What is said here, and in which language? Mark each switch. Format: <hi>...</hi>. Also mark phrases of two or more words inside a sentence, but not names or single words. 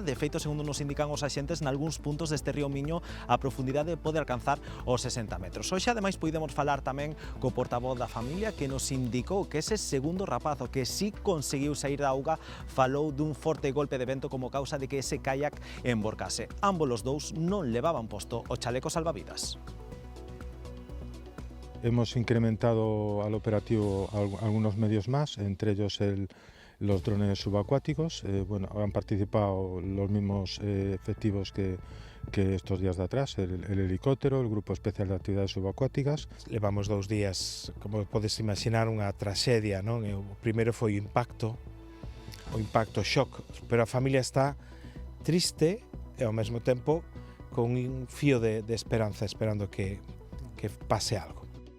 <gl>De feito, segundo nos indican os axentes, nalgúns puntos deste río Miño a profundidade pode alcanzar os 60 metros. Hoxe, ademais, podemos falar tamén co portavoz da familia que nos indicou que ese segundo rapazo que sí conseguiu sair da auga falou dun forte golpe de vento como causa de que ese caiac emborcase. Ambos os dous non levaban posto o chaleco salvavidas.</gl> <es>Hemos incrementado al operativo algunos medios más, entre ellos los drones subacuáticos. Han participado los mismos efectivos que estos días de atrás, el helicóptero, el Grupo Especial de Actividades Subacuáticas.</es> <gl>Levamos 2 días, como podes imaginar, unha traxedia, non? O primeiro foi o impacto shock, pero a familia está triste e ao mesmo tempo con un fío de esperanza, esperando que pase algo.</gl>